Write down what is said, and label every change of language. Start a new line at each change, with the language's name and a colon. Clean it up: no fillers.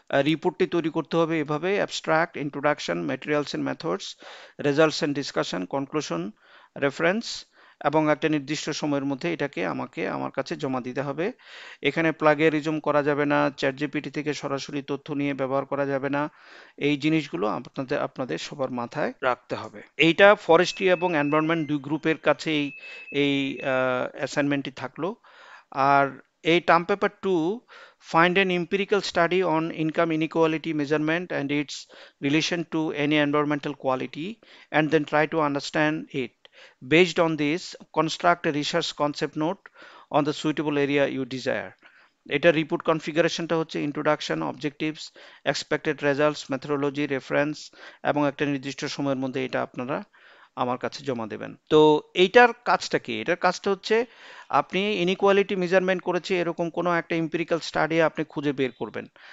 Bangla: রিপোর্টটি তৈরি করতে হবে এভাবে: abstract, introduction, materials and methods, results and discussion, conclusion, reference, এবং একটা নির্দিষ্ট সময়ের মধ্যে এটাকে আমাকে আমার কাছে জমা দিতে হবে। এখানে প্লাগিয়ারিজম করা যাবে না, চ্যাট জিপিটি থেকে সরাসরি তথ্য নিয়ে ব্যবহার করা যাবে না। এই জিনিসগুলো আপনাদের আপনাদের সবার মাথায় রাখতে হবে। এইটা ফরেস্ট্রি এবং এনভায়রনমেন্ট দুই গ্রুপের কাছে এই অ্যাসাইনমেন্টটি থাকলো। আর এই term paper two,
English: find an empirical study on income inequality measurement and its relation to any environmental quality, and then try to understand it. Based on this, construct a research concept note on the suitable area you desire.
Bangla: এটা report কনফিগারেশনটা হচ্ছে introduction, objectives, expected results, methodology, reference, এবং একটা নির্দিষ্ট সময়ের মধ্যে এটা আপনারা আমার কাছে জমা দেবেন। তো এইটার কাজটা কি? এটার কাজটা হচ্ছে আপনি ইনইকুয়ালিটি মেজারমেন্ট করেছে এরকম কোনো একটা এম্পিরিক্যাল স্টাডি আপনি খুঁজে বের করবেন।